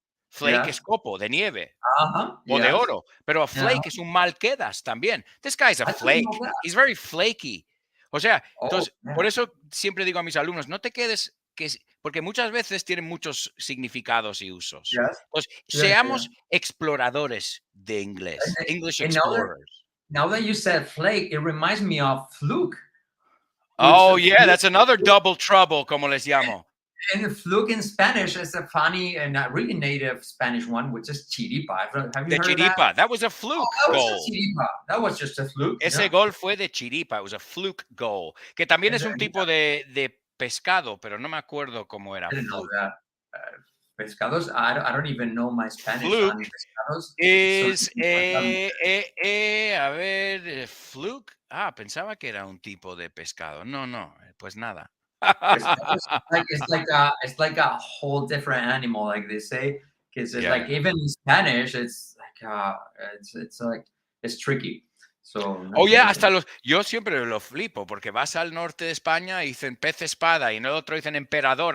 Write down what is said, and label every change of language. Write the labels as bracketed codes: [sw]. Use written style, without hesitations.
[es] Flake es copo de nieve o de oro, pero flake es un mal quedas también. [en] This guy's a flake. He's very flaky. [es] O sea, entonces, por eso siempre digo a mis alumnos, no te quedes, porque muchas veces tienen muchos significados y usos. Entonces, seamos exploradores de inglés. [en] English explorers. Now that you said flake, it reminds me of fluke. Oh, yeah, that's another double trouble, [es] como les llamo. [en] And fluke in Spanish is a funny and a really native Spanish one, which is chiripa. Have you heard chiripa. That was a fluke goal. That was just a fluke. [es] Ese gol fue de chiripa. [en] It was a fluke goal. [es] Que también es un tipo de pescado, pero no me acuerdo cómo era. [en] I didn't know that. Pescados, I don't even know my Spanish. Fluke is a ver, fluke. [es] Pensaba que era un tipo de pescado. No, pues nada. [en] It's like a whole different animal, like they say, because like even in Spanish, it's like it's tricky. So, [es] yo siempre lo flipo porque vas al norte de España y dicen pez espada y en el otro dicen emperador.